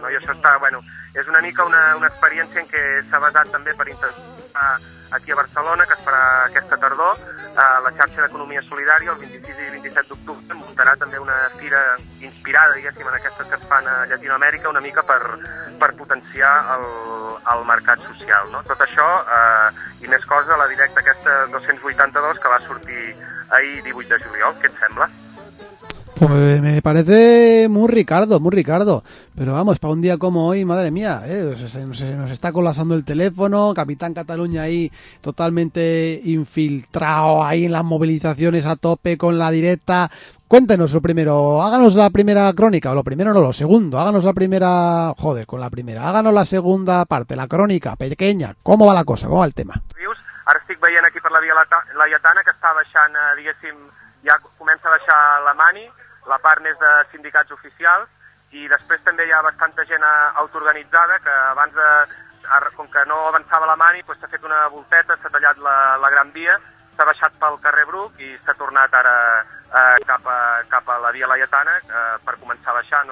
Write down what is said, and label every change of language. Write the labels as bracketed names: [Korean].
[Catalan] No? I això està, bueno, és una mica una experiència en què s'ha basat també per intentar aquí a Barcelona, que es farà aquesta tardor, la xarxa d'economia solidària, el 26 i 27 d'octubre, muntarà també una fira inspirada, diguéssim, en aquestes que es fan a Llatinoamèrica, una mica per potenciar el mercat social. No? Tot això, i més coses, la directa aquesta 282, que va sortir ahir 18 de juliol, què et sembla? [Spanish] Pues me parece muy Ricardo, pero vamos, para un día como hoy, madre mía, se nos está colapsando el teléfono, Capitán Cataluña ahí totalmente infiltrado, ahí en las movilizaciones a tope con la directa. Cuéntenos lo primero, háganos la primera crónica, o lo primero no, lo segundo, háganos la primera, joder, con la primera, háganos la segunda parte, la crónica pequeña, ¿cómo va la cosa, cómo va el tema? Ahora estoy viendo aquí por la Vía Laietana, que está bajando, [Catalan] diguéssim, ja comença a baixar la mani, la part més de sindicats oficials, i després també hi ha bastanta gent autoorganitzada que abans, com que no avançava la mani, doncs s'ha fet una volteta, s'ha tallat la Gran Via, s'ha baixat pel carrer Bruc i s'ha tornat ara cap a la Via Laietana per començar a baixar.